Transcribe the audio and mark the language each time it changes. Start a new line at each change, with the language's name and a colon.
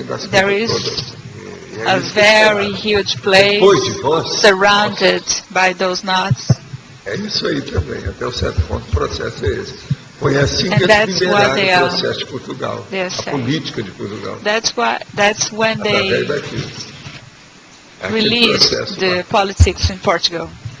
English: There is a very huge place surrounded by those knots.
Portuguese: É isso aí também, até um certo ponto o processo é esse. Foi assim que eles liberaram o processo de Portugal, a política de Portugal.
English: That's when they released the politics in Portugal.